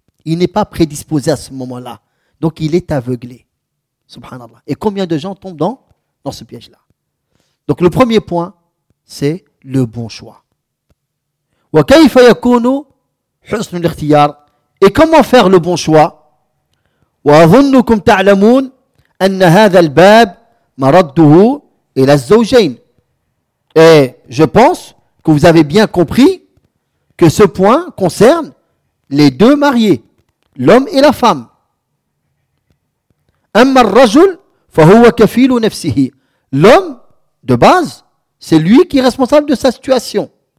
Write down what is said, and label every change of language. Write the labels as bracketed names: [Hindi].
[French] Il n'est pas prédisposé à ce moment-là. Donc, il est aveuglé. Subhanallah. Et combien de gens tombent dans ce piège-là? Donc, le premier point, c'est le bon choix. [Arabic] وكيف يكون حسن الاختيار؟ [French] Et comment faire le bon choix؟ [Arabic] وأظنكم تعلمون أن هذا الباب مرده إلى الزوجين. [French] Et je pense que vous avez bien compris que ce point concerne les deux mariés, l'homme et la femme. [Arabic] أما الرجل فهو كفيل نفسه. [French] L'homme de base, c'est lui qui est responsable de sa situation.